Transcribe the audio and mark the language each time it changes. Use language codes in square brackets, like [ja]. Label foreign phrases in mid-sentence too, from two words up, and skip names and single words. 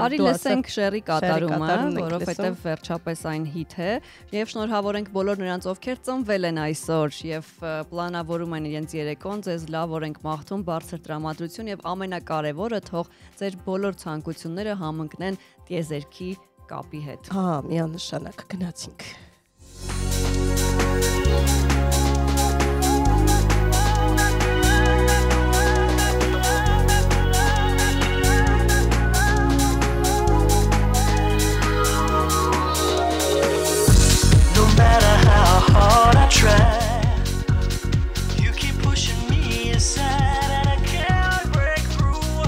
[hy] Արի լսենք Շերի կատարումը, որովհետև վերջապես այն հիթ է, եւ շնորհավորենք բոլոր նրանց, ովքեր ծնվել են այսօր եւ պլանավորում են իրենց երեկոն, ձեզ լավ օրենք մաղթում, բարձր տրամադրություն եւ ամենակարևորը թող ձեր բոլոր ցանկությունները համընկնեն տիեզերքի կապի հետ։ Հա, միանշանակ գնացինք։ [en] No matter how hard I try, and I can't break through.